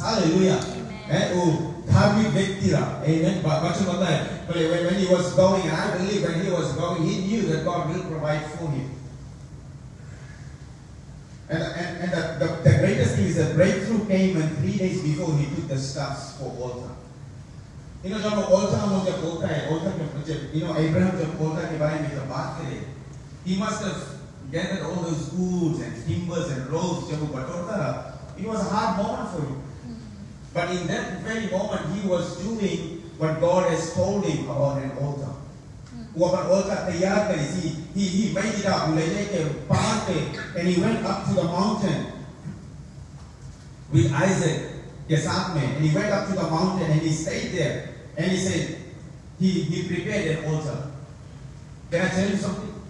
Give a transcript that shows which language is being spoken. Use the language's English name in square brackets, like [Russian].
[Hindi] Hallelujah. धार्मिक व्यक्ति रहा. Amen. बच्चों पता है [English] when he was going, and I believe when he was going, he knew that God will provide for him. And the greatest thing is that breakthrough came when 3 days before he took the steps for altar. [Hindi] जब altar हम जब बोलता है altar के Abraham जब altar के बारे में जब बात करे, [English] he must have gathered all those woods and timbers and ropes [Hindi] जब वो बटोरता रहा. [English] It was a hard moment for him. But in that very moment, he was doing what God has told him about an altar. [Hindi] वो अपन altar तैयार करी, [English] he made it up, [Hindi] ले लेके पहाड़ पे, [English] and he went up to the mountain with Isaac [Hindi] के साथ में, [English] and he went up to the mountain and he stayed there, and he said, he prepared an altar. Can I tell you something?